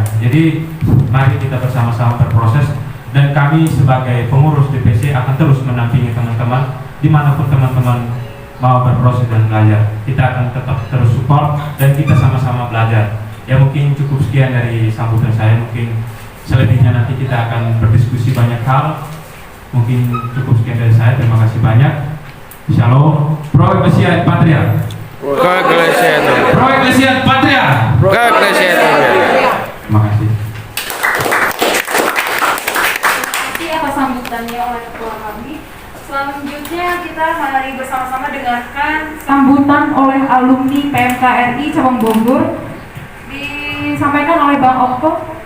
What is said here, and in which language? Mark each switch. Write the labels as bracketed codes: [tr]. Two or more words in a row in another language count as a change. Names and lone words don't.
[id] Jadi mari kita bersama-sama berproses, dan kami sebagai pengurus DPC akan terus mendampingi teman-teman dimanapun teman-teman mau berproses dan belajar. Kita akan tetap terus support dan kita sama-sama belajar. Ya mungkin cukup sekian dari sambutan saya, mungkin selebihnya nanti kita akan berdiskusi banyak hal. Mungkin cukup sekian dari saya, terima kasih banyak. Shalom. [la] Pro Ecclesia et Patria. Pro Ecclesia et Patria. Pro Ecclesia et Patria. Pro Ecclesia et Patria. [id] Terima kasih. Terima kasih atas sambutannya oleh ketua kami. Selanjutnya kita mari bersama-sama dengarkan sambutan oleh alumni PMKRI Cabang Bogor, disampaikan oleh Bang Okto.